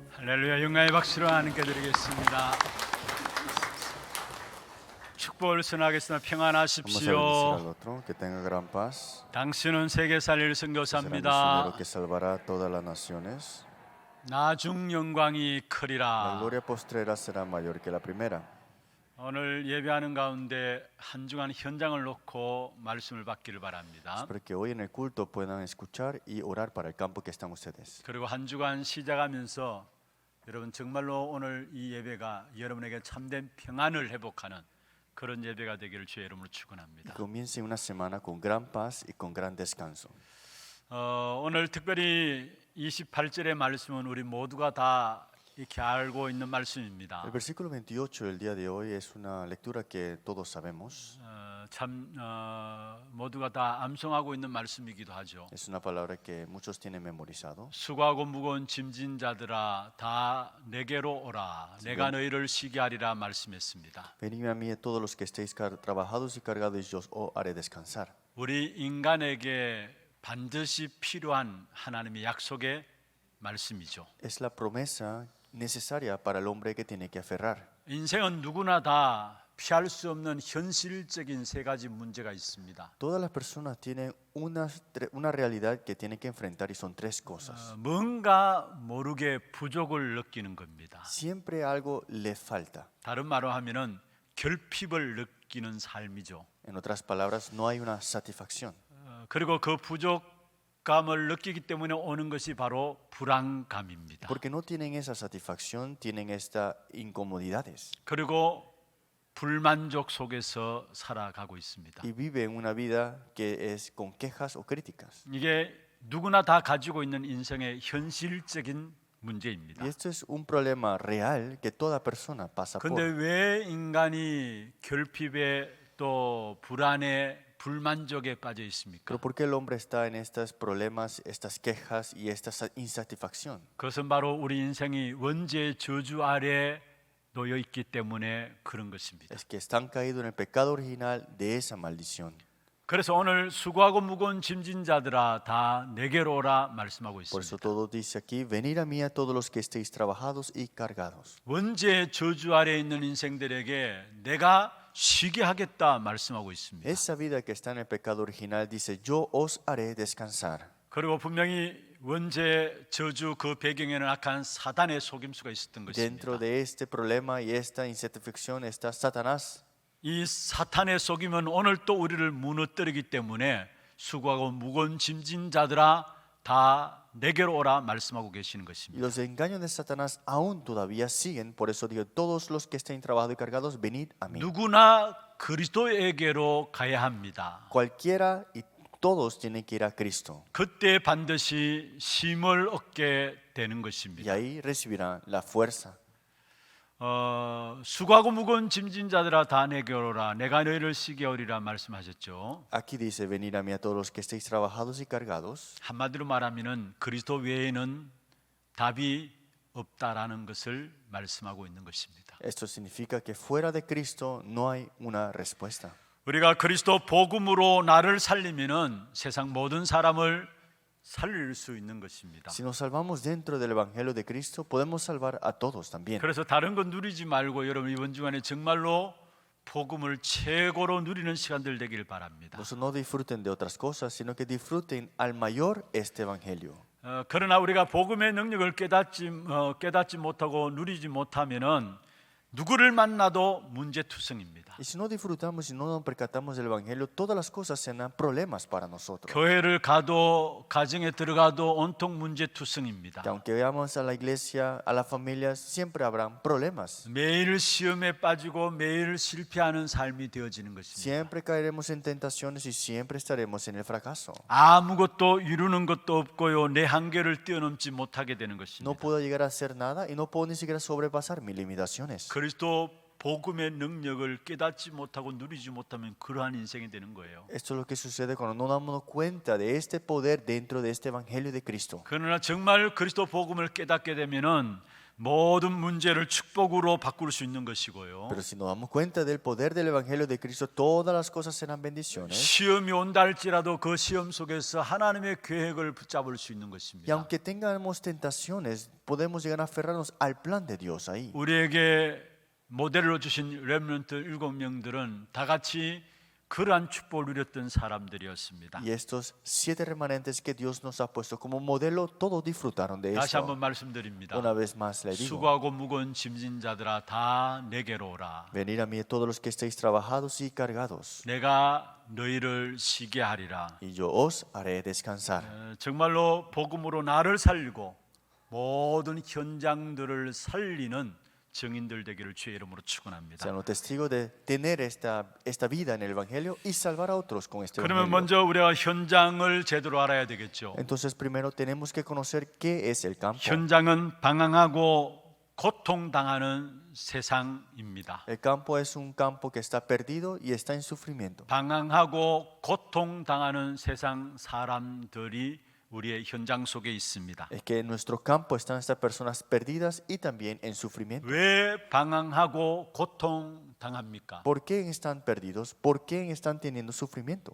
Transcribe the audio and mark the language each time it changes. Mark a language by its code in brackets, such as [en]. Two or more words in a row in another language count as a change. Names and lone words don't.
[ko] 할렐루야. 영광의 박수로 하나님께 드리겠습니다. 축복을 선하겠습니다. [es] Vamos a bendecir [ko] 평안하십시오. [es] al otro, que tenga gran paz. [ko] 당신은 세계 살릴 [es] Que será [ko] 선교사입니다. [es] misionero que salvará a todas las naciones. [ko] 나중 영광이 [es] La [ko] 크리라. [es] gloria postrera será mayor que la primera. [ko] 오늘 예배하는 가운데 한 주간 현장을 놓고 말씀을 받기를 바랍니다. [es] Espero que hoy en el culto puedan escuchar y orar para el campo que están ustedes. [ko] 그리고 한 주간 시작하면서 여러분 정말로 오늘 이 예배가 여러분에게 참된 평안을 회복하는 그런 예배가 되기를 주의 이름으로 [es] Y [ko] 축원합니다. [es] comience una semana con gran paz y con gran descanso. [ko] 오늘 특별히 28절의 말씀은 우리 모두가 다 이렇게 알고 있는 말씀입니다. [es] El versículo 28 del día de hoy es una lectura que todos sabemos. [ko] 모두가 다 암송하고 있는 말씀이기도 하죠. [es] Es una palabra que muchos tienen memorizado. [ko] 수고하고 무거운 짐진 자들아 다 내게로 오라 내가 너희를 쉬게 하리라 말씀했습니다. [es] Venid a mí todos los que estéis trabajados y cargados y yo os haré descansar. [ko] 우리 인간에게 반드시 필요한 하나님의 약속의 말씀이죠. [es] Es la promesa necesaria para el hombre que tiene que aferrar. [ko] 인생은 누구나 다 피할 수 없는 현실적인 세 가지 문제가 있습니다. [es] Todas las personas tienen una realidad que tienen que enfrentar y son tres cosas. [ko] 뭔가 모르게 부족을 느끼는 겁니다. [es] Siempre algo le falta. [ko] 다른 말로 하면은 결핍을 느끼는 삶이죠. [es] En otras palabras, no hay una satisfacción. [ko] 그리고 그 부족감을 느끼기 때문에 오는 것이 바로 불안감입니다. [es] Porque no tienen esa satisfacción, tienen estas incomodidades. [ko] 그리고 불만족 속에서 살아가고 있습니다. [es] Y viven una vida que es con quejas o críticas. [ko] 이게 누구나 다 가지고 있는 인생의 현실적인 문제입니다. [es] Y esto es un problema real que toda persona pasa [ko] 그런데 [es] por. [ko] 왜 인간이 결핍에 또 불안에 불만족에 빠져 있습니까? [es] Pero ¿por qué el hombre está en estos problemas, estas quejas y esta insatisfacción? [ko] 그것은 바로 우리 인생이 원죄의 저주 아래 놓여 있기 때문에 그런 것입니다. [es] Es que están caídos en el pecado original de esa maldición. [ko] 그래서 오늘 수고하고 무거운 짐진 자들아 다 내게로 오라 말씀하고 [es] Por eso [ko] 있습니다. [es] todo dice aquí, venid a mí a todos los que estéis trabajados y cargados. [ko] 원죄의 저주 아래 있는 인생들에게 내가 쉬게 하겠다 말씀하고 있습니다. [es] Esa vida que está en el pecado original dice, yo os haré descansar. [ko] 그리고 분명히 원죄 저주 그 배경에는 악한 사단의 속임수가 있었던 것입니다. [es] Dentro de este problema y esta insatisfacción está Satanás. [ko] 이 사탄의 속임은 오늘 또 우리를 무너뜨리기 때문에 수고하고 무거운 짐진 자들아 다 내게로 오라 말씀하고 계시는 [es] Y [ko] 것입니다. [es] los engaños de Satanás aún todavía siguen. Por eso digo, todos los que estén trabajados y cargados, venid a mí. [ko] 누구나 그리스도에게로 가야 합니다. [es] Cualquiera y todos tienen que ir a Cristo. [ko] 그때 반드시 힘을 얻게 되는 [es] Y [ko] 것입니다. [es] ahí recibirán la fuerza. [ko] 수고하고 무거운 짐진 자들아 다 내게로 오라 내가 너희를 쉬게 하리라 말씀하셨죠. [es] Aquí dice, venid a mí a todos los que estéis trabajados y cargados. [ko] 한마디로 말하면은 그리스도 외에는 답이 없다라는 것을 말씀하고 있는 것입니다. [es] Esto significa que fuera de Cristo no hay una respuesta. [ko] 우리가 그리스도 복음으로 나를 살리면은 세상 모든 사람을 살릴 수 있는 것입니다. [es] Si nos salvamos dentro del Evangelio de Cristo, podemos salvar a todos también. [ko] 그래서 다른 건 누리지 말고 여러분 이번 주간에 정말로 복음을 최고로 누리는 시간들 되길 바랍니다. [es] Por eso no disfruten de otras cosas, sino que disfruten al mayor este Evangelio. [ko] 그러나 우리가 복음의 능력을 깨닫지 못하고 누리지 못하면은 누구를 만나도 문제투성입니다. [es] Y si no disfrutamos y no nos percatamos del Evangelio, todas las cosas serán problemas para nosotros. [ko] 교회를 가도 가정에 들어가도 온통 문제투성입니다. [es] Que aunque veamos a la iglesia, a las familias, siempre habrán problemas. [ko] 매일 시험에 빠지고 매일 실패하는 삶이 되어지는 것입니다. [es] Siempre caeremos en tentaciones y siempre estaremos en el fracaso. [ko] 아무것도 이루는 것도 없고요. 내 한계를 뛰어넘지 못하게 되는 [es] No [ko] 것입니다. [es] puedo llegar a hacer nada y no puedo ni siquiera sobrepasar mis limitaciones. [ko] 그리스도 복음의 능력을 깨닫지 못하고 누리지 못하면 그러한 인생이 되는 거예요. [es] Esto es lo que sucede cuando no damos cuenta de este poder dentro de este Evangelio de Cristo. [ko] 그러나 정말 그리스도 복음을 깨닫게 되면은 모든 문제를 축복으로 바꿀 수 있는 것이고요. [es] Pero si nos damos cuenta del poder del Evangelio de Cristo, todas las cosas serán bendiciones. [ko] 시험이 온다 할지라도 그 시험 속에서 하나님의 계획을 붙잡을 수 있는 [es] Y [ko] 것입니다. [es] aunque tengamos tentaciones, podemos llegar a aferrarnos al plan de Dios ahí. [ko] 우리에게 모델로 주신 렘넌트 7명들은 다 같이 그러한 축복을 누렸던 사람들이었습니다. [es] Y estos 7 remanentes que Dios nos ha puesto como modelo, todos disfrutaron de [ko] 다시 한번 [es] esto. [ko] 말씀드립니다. [es] Una vez más le digo, [ko] 수고하고 무거운 짐진 자들아 다 내게로 오라. [es] venid a mí todos los que estéis trabajados y cargados, [ko] 내가 너희를 쉬게 하리라. [es] y yo os haré descansar. [ko] 정말로 복음으로 나를 살리고 모든 현장들을 살리는 증인들 되기를 주의 이름으로 축원합니다. [es] Sean los testigos de tener esta vida en el Evangelio y salvar a otros con este [ko] 그러면 [es] Evangelio. [ko] 먼저 우리가 현장을 제대로 알아야 되겠죠. [es] Entonces primero tenemos que conocer qué es el campo. [ko] 현장은 방황하고 고통당하는 세상입니다. [es] El campo es un campo que está perdido y está en sufrimiento. [ko] 방황하고 고통당하는 세상 사람들이 우리의 현장 속에 있습니다. [es] Es que en nuestro campo están estas personas perdidas y también en sufrimiento. [ko] 왜 방황하고 고통당합니까? [es] ¿Por qué están perdidos? ¿Por qué están teniendo sufrimiento?